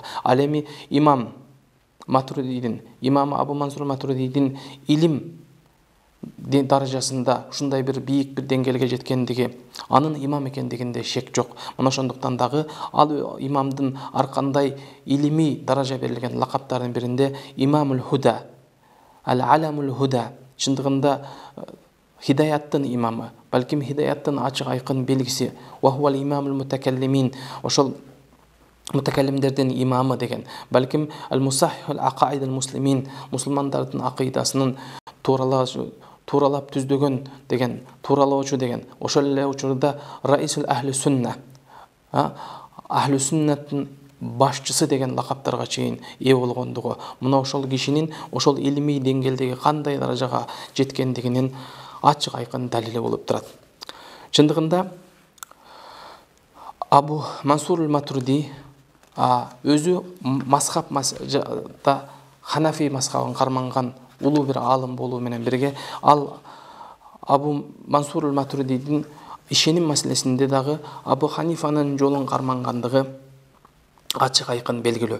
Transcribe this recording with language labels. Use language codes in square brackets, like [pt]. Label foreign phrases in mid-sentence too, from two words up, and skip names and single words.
[ky] Ал эми имам Абу Мансур Матурдидин илим даражасында ушундай бир бийик бир деңгээлге жеткендиги, анын имам экендигинде шек жок. Мына ошондуктан дагы ал имамдын ар кандай илимий даража берилген лакаптардын биринде [ar] إمام الهدى، العلم الهدى, [ky] чындыгында хидаяттын имамы, балким хидаяттын ачык айкын белгиси, [ar] وهو إمام المتكلمين, [ky] ошол мутакаллимдердин имамы деген, балким [ar] المصحح عقائد المسلمين, [ky] мусулмандардын акыйдасынын тууралап түздөгөн деген, тууралоочу деген, ошол эле учурда [ar] رئيس أهل السنة, [ky] ахли суннаттын башчысы деген лакаптарга чейин ээ болгондугу, мына ошол кишинин ошол илимий деңгээлдеги кандай даражага жеткендигинин ачык айкын далили болуп турат. Чындыгында Абу Мансур аль-Матурди өзү мазхабта Ханафи мазхабын карманган улуу бир аалым болуу менен бирге, ал Абу Мансур аль-Матурдидин ишеним маселесинде дагы Абу Ханифанын жолун кармангандыгы ачык айкын белгилүү.